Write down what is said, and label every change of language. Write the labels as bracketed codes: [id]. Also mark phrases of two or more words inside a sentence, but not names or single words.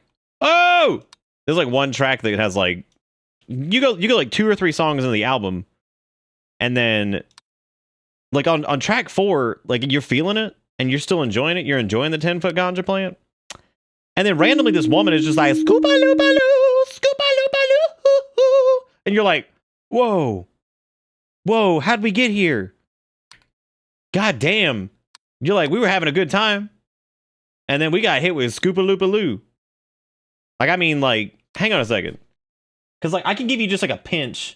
[en] Oh, there's like one track that has like you go like 2 or 3 songs in the album, and then like on track 4, like you're feeling it and you're still enjoying it. You're enjoying the 10 Foot Ganja Plant, and then randomly this woman is just like scoopa loopa loo, scoopa loopa loo, and you're like, whoa, how'd we get here? God damn. You're like, we were having a good time, and then we got hit with Scoopa Loopa Loo. Like, I mean, like, hang on a second. Because, like, I can give you just, like, a pinch.